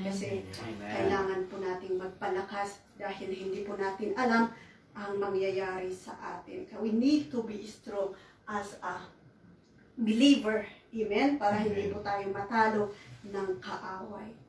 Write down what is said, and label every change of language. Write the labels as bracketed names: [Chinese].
[Filipino] Kasi kailangan po nating magpalakas dahil hindi po natin alam ang mangyayari sa atin. [English] We need to be strong as a believer. Amen? [Filipino] Para hindi po tayo matalo ng kaaway.